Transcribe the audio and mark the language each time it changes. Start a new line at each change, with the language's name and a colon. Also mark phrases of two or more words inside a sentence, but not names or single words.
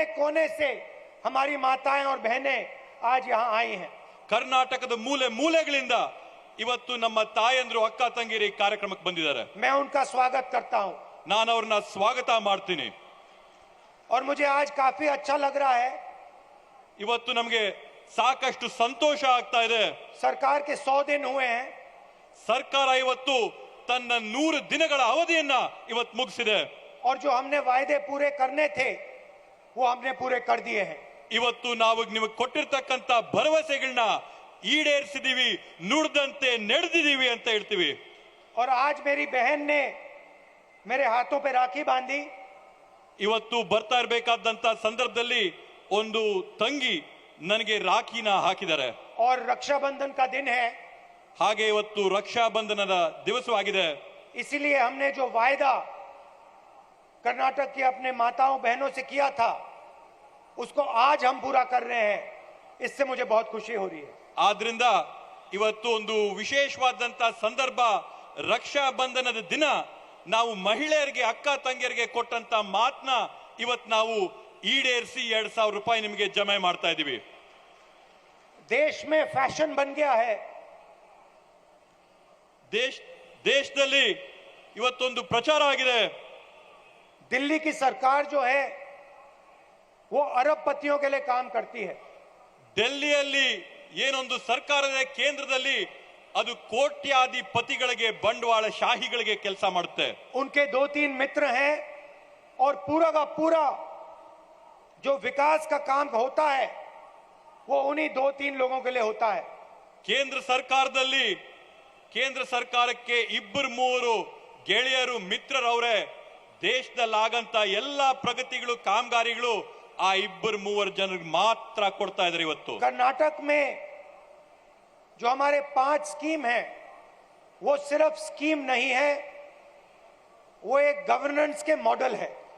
Hindi: कोने से हमारी माताएं और बहनें आज यहाँ आई हैं।
Kannada: ಕರ್ನಾಟಕದ ಮೂಲೆ ಮೂಲೆಗಳಿಂದ ಇವತ್ತು ನಮ್ಮ ತಾಯಂದ್ರು ಅಕ್ಕ ತಂಗಿರು ಈ ಕಾರ್ಯಕ್ರಮಕ್ಕೆ ಬಂದಿದ್ದಾರೆ.
Hindi: मैं उनका स्वागत करता हूं
Kannada: ನಾನು ಅವ್ರನ್ನ ಸ್ವಾಗತ ಮಾಡ್ತೀನಿ.
Hindi: और मुझे आज काफी अच्छा लग रहा है।
Kannada: ಇವತ್ತು ನಮಗೆ ಸಾಕಷ್ಟು ಸಂತೋಷ ಆಗ್ತಾ ಇದೆ.
Hindi: सरकार के 100 दिन हुए हैं।
Kannada: ಸರ್ಕಾರ ಇವತ್ತು ತನ್ನ 100 ದಿನಗಳ ಅವಧಿಯನ್ನ ಇವತ್ತು ಮುಗಿಸಿದೆ.
Hindi: और जो हमने वायदे पूरे करने थे वो हमने पूरे कर दिए हैं।
Kannada: ಇವತ್ತು ನಾವು ನಿಮಗೆ ಕೊಟ್ಟಿರ್ತಕ್ಕಂತ ಭರವಸೆಗಳನ್ನ ಈಡೇರಿಸಿದೀವಿ, ನುಡಿದಂತೆ ನಡೆದಿದೀವಿ ಅಂತ ಹೇಳ್ತೀವಿ.
Hindi: और आज मेरी बहन ने मेरे हाथों पे राखी बांधी।
Kannada: ಇವತ್ತು ಬರ್ತಾ ಇರಬೇಕಾದಂತ ಸಂದರ್ಭದಲ್ಲಿ ಒಂದು ತಂಗಿ ನನಗೆ ರಾಖಿನ ಹಾಕಿದ್ದಾರೆ.
Hindi: और रक्षाबंधन का दिन है।
Kannada: ಹಾಗೆ ಇವತ್ತು ರಕ್ಷಾ ಬಂಧನದ ದಿವಸವಾಗಿದೆ.
Hindi: इसीलिए हमने जो वायदा कर्नाटक की अपने माताओं बहनों से किया था उसको आज हम पूरा कर रहे हैं। इससे मुझे बहुत खुशी हो रही है।
Kannada: ಆದ್ರಿಂದ ಇವತ್ತು ಒಂದು ವಿಶೇಷವಾದಂತ ಸಂದರ್ಭ, ರಕ್ಷಾ ಬಂಧನದ ದಿನ. ನಾವು ಮಹಿಳೆಯರಿಗೆ, ಅಕ್ಕ ತಂಗಿಯರಿಗೆ ಕೊಟ್ಟಂತ ಮಾತನ್ನ ಇವತ್ತು ನಾವು ಈಡೇರಿಸಿ 2000 ರೂಪಾಯಿ ನಿಮಗೆ ಜಮೆ ಮಾಡ್ತಾ ಇದೀವಿ.
Hindi: देश में फैशन बन गया है।
Kannada: ದೇಶದಲ್ಲಿ ಇವತ್ತೊಂದು ಪ್ರಚಾರ ಆಗಿದೆ.
Hindi: दिल्ली की सरकार जो है वो अरबपतियों के लिए काम करती है।
Kannada: ಡೆಲ್ಲಿಯಲ್ಲಿ ಏನೊಂದು ಸರ್ಕಾರ ಇದೆ ಕೇಂದ್ರದಲ್ಲಿ, ಅದು ಕೋಟ್ಯಾಧಿಪತಿಗಳಿಗೆ, ಬಂಡವಾಳ ಶಾಹಿಗಳಿಗೆ ಕೆಲಸ ಮಾಡುತ್ತೆ.
Hindi: उनके 2-3 मित्र हैं और पूरा का पूरा जो विकास का काम होता है वो उन्हीं 2-3 लोगों के लिए होता है।
Kannada: ಕೇಂದ್ರ ಸರ್ಕಾರದಲ್ಲಿ, ಕೇಂದ್ರ ಸರ್ಕಾರಕ್ಕೆ 2-3 ಗೆಳೆಯರು, ಮಿತ್ರರವರೇ. ದೇಶದಲ್ಲಾಗಂತ ಎಲ್ಲಾ ಪ್ರಗತಿಗಳು, ಕಾಮಗಾರಿಗಳು ಆ 2-3 ಜನರಿಗೆ ಮಾತ್ರ ಕೊಡ್ತಾ ಇದ್ದಾರೆ. ಇವತ್ತು
Hindi: कर्नाटक में जो हमारे 5 स्कीम है वो सिर्फ स्कीम नहीं है, वो एक गवर्नेंस के मॉडल है।